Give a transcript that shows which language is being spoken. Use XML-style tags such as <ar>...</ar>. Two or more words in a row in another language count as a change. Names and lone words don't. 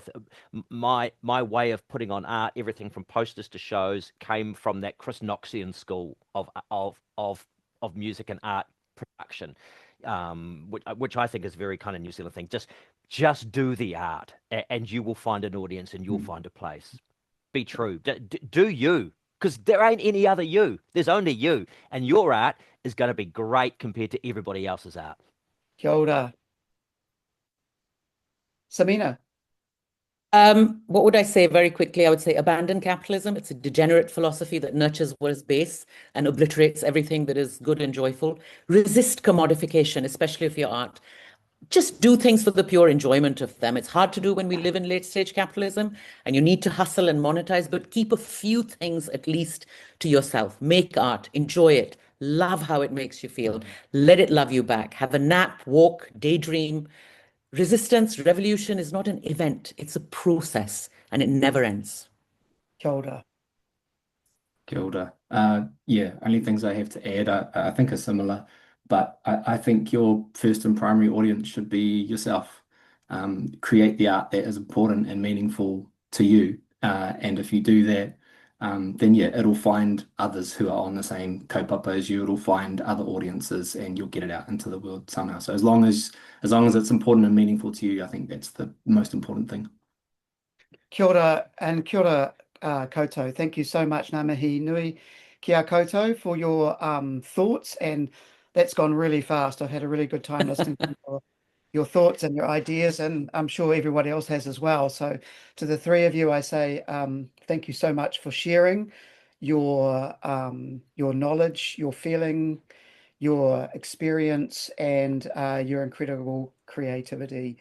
<en>My way of putting on art, everything from posters to shows, came from that Chris Knoxian school of music and art production, which I think is very kind of New Zealand thing. Just do the art, and you will find an audience, and you'll find a place. Be true. Do you. Because there ain't any other you. There's only you. And your art is going to be great compared to everybody else's art.</en> <mi>Kia ora. Sameena.</mi> <en>What would I say very quickly? I would say abandon capitalism. It's a degenerate philosophy that nurtures what is base and obliterates everything that is good and joyful. Resist commodification, especially of your art. Just do things for the pure enjoyment of them. It's hard to do when we live in late stage capitalism and you need to hustle and monetize, but keep a few things at least to yourself. Make art, enjoy it, love how it makes you feel, let it love you back. Have a nap, walk, daydream. Resistance, revolution is not an event, it's a process and it never ends.</en> <mi>Kia ora. Kia ora.</mi> <en>Yeah, only things I have to add I think are similar. But I think your first and primary audience should be yourself. Create the art that is important and meaningful to you. And if you do that, then yeah, it'll find others who are on the same</en> <mi>kaupapa</mi> <en>as you. It'll find other audiences and you'll get it out into the world somehow. So as long as it's important and meaningful to you, I think that's the most important thing.</en> <mi>Kia ora and kia ora koutou.</mi> <en>Thank you so much,</en> <mi>ngā mihi nui kia koutou,</mi> <en>for your thoughts, and that's gone really fast. I've had a really good time listening to your thoughts and your ideas, and I'm sure everybody else has as well. So to the three of you, I say thank you so much for sharing your knowledge, your feeling, your experience, and your incredible creativity.</en>